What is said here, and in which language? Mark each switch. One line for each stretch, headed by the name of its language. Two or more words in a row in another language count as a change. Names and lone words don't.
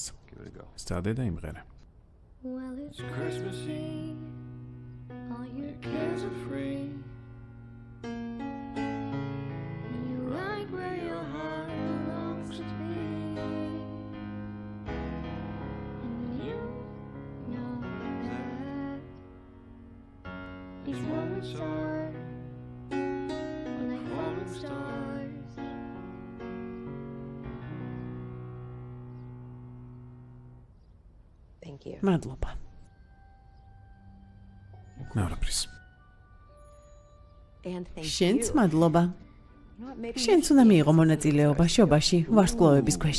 Georgian: სტადე და იმღერე.
English: Well, it's Christmas Eve, all your cares are free. And you're right where your heart belongs to be. And you know that these moments are like falling stars.
Georgian: მადლობა. ნავრაფრის. შენც მადლობა. შენც უნდა მიიღო მონაწილეობა შობაში ვარსკვლავების ქვეშ.